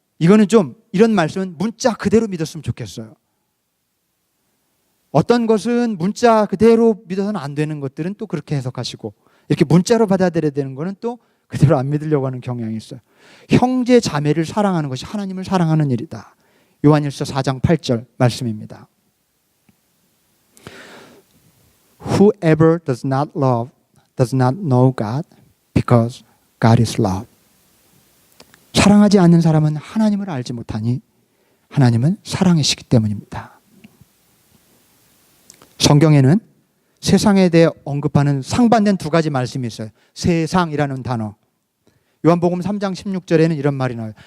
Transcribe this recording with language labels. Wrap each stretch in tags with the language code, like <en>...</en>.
<ko>이거는 좀 이런 말씀은 문자 그대로 믿었으면 좋겠어요. 어떤 것은 문자 그대로 믿어서는 안 되는 것들은 또 그렇게 해석하시고 이렇게 문자로 받아들여야 되는 거는 또 그대로 안 믿으려고 하는 경향이 있어요. 형제 자매를 사랑하는 것이 하나님을 사랑하는 일이다. 요한일서 4장 8절 말씀입니다.</ko> <en>Whoever does not love does not know God because God is love.</en> <ko>사랑하지 않는 사람은 하나님을 알지 못하니 하나님은 사랑이시기 때문입니다. 성경에는 세상에 대해 언급하는 상반된 두 가지 말씀이 있어요. 세상이라는 단어. 요한복음 3장 16절에는 이런 말이 나와요.</ko>